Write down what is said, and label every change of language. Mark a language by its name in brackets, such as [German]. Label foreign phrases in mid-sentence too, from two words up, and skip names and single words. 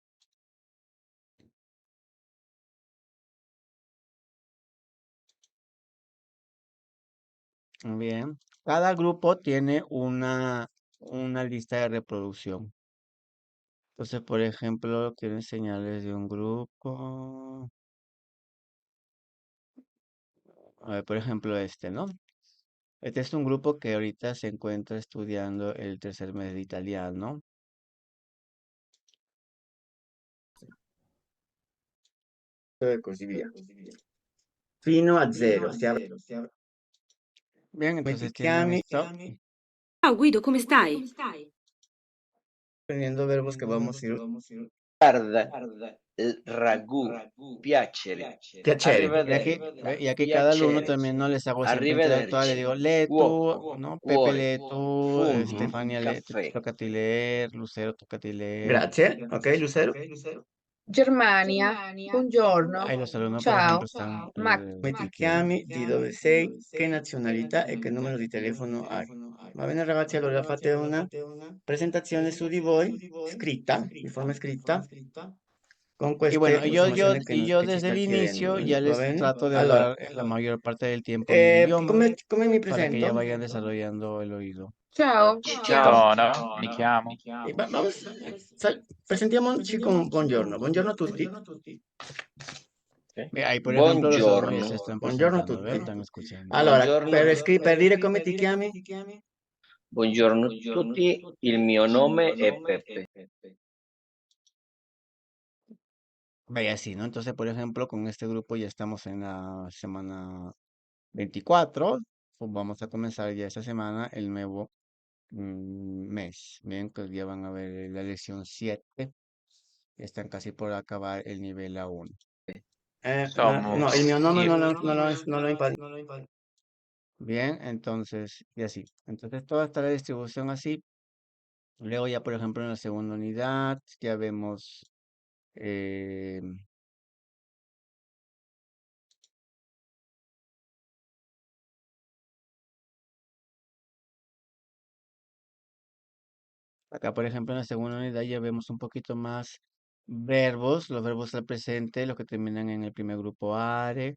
[Spanish] Bien, cada grupo tiene una lista de reproducción. Entonces, por ejemplo, quiero enseñarles de un grupo. A ver, por ejemplo, este, ¿no? Este es un grupo que ahorita se encuentra estudiando el tercer mes de italiano. [Italian] E così via. Fino a zero. [Spanish] Bien, [Italian] Come ti [Spanish] entonces tienen [Italian] chiami? [Spanish] esto. [Italian] Ciao Guido, come stai? [Spanish] Aprendiendo verbos che vamos a ir. [Italian] Guarda, ragù, piacere, Piacere. arrivederci, [Spanish] Y aquí cada alumno [Italian] piacere, [Spanish] también no les hago siempre intelectual, le [Italian] arrivederci, [Spanish] digo, lee tú, [Italian] uoco, [Spanish] ¿no? Pepe [Italian] cuore, [Spanish] lee tú, [Italian] funghi, [Spanish] Stefania lee, [Italian] caffè. [Spanish] tócate leer, Lucero tócate leer. [Italian] Grazie. Ok, Lucero. Germania, [Spanish] Ahí [Italian] buongiorno. [Spanish] los alumnos, por ejemplo, [Italian] Ciao, [Spanish] están [Italian] Max. Come ti chiami? Di dove sei? Che nazionalità e che numero di telefono hai? Va bene ragazzi, allora fate una presentazione su di voi, scritta, di forma scritta, con [Spanish] Y [Italian] queste [Spanish] bueno, [Italian] informazioni [Spanish] yo [Italian] che ci [Spanish] desde el [Italian] sta chiedendo, [Spanish] inicio ya [Italian] va [Spanish] les [Italian] bene? [Spanish] trato de [Italian] Allora, [Spanish] hablar la mayor parte del tiempo mi idioma [Italian] come mi [Spanish] para que ya [Italian] presento? [Spanish] vayan desarrollando el oído. [Italian] Ciao, Ciao. Buongiorno, mi chiamo. Presentiamoci con buongiorno. Buongiorno a tutti. Ok. [Spanish] Ahí, por ejemplo, los alumnos ya se [Italian] Buongiorno, [Spanish] están [Italian] Buongiorno a [Spanish] presentando, [Italian] tutti. [Spanish] ¿ves? Están escuchando. [Italian] Allora, buongiorno, per dire come ti chiami? buongiorno a tutti, il mio nome è Peppe. [Spanish] Vaya así, ¿no? Entonces, por ejemplo, con este grupo ya estamos en la semana 24. Pues vamos a comenzar ya esta semana el nuevo mes. Bien, pues ya van a ver la lección 7. Ya están casi por acabar el nivel A1. [Italian] Insomma, No, il mio nome io, non l'ho imparato. [Spanish] Bien, entonces, y así. Entonces, toda está la distribución así. Luego ya, por ejemplo, en la segunda unidad, ya vemos eh, acá, por ejemplo, en la segunda unidad ya vemos un poquito más verbos, los verbos al presente, los que terminan en el primer grupo are.